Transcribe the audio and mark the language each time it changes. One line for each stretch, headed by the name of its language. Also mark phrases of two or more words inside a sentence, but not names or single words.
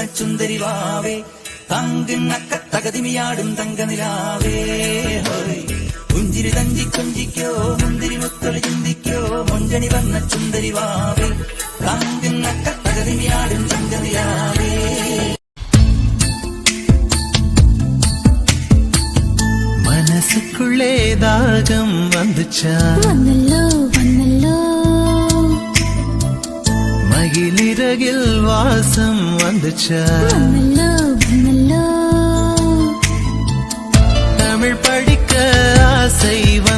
Malayalam: ചുന്ദരി വാവേ തങ്കുന്നക്ക തകതിമിയാടും തങ്കനിലാവേ പുഞ്ചിരി തഞ്ചി കുഞ്ചിക്കോ മുന്തിരി മുത്തൊളി ചിന്തിക്കോ മഞ്ചണി വർണ്ണ ചുന്ദരി വാവേ തങ്കുന്നക്ക തകതിമിയാടും തങ്കനിലാവേ.
Tamil: മനസ്സുக்குள்ளே தாகம் வந்துச்சா வந்தல்லோ வந்தல்லோ மகிழிறகில் வாசம் வந்துச்சா வந்தல்லோ வந்தல்லோ தமிழ் படிக்க ஆசை